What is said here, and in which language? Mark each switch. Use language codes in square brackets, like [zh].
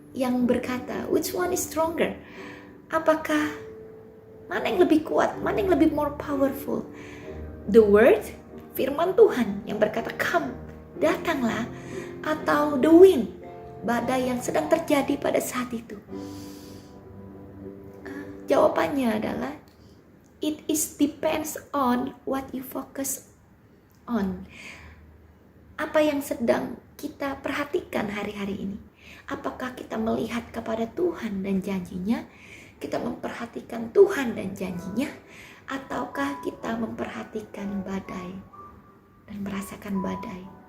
[id] yang berkata, [en] which one is stronger? [id] Apakah mana yang lebih kuat, mana yang lebih [en] more powerful? The word, [id] firman Tuhan yang berkata, come, datanglah, atau [en] the wind, [id] badai yang sedang terjadi pada saat itu? Jawabannya adalah, [en] it is depends on what you focus on. [id] Apa yang sedang kita perhatikan hari-hari ini? Apakah kita melihat kepada Tuhan dan janjinya? Kita memperhatikan Tuhan dan janjinya? Ataukah kita memperhatikan badai dan merasakan badai?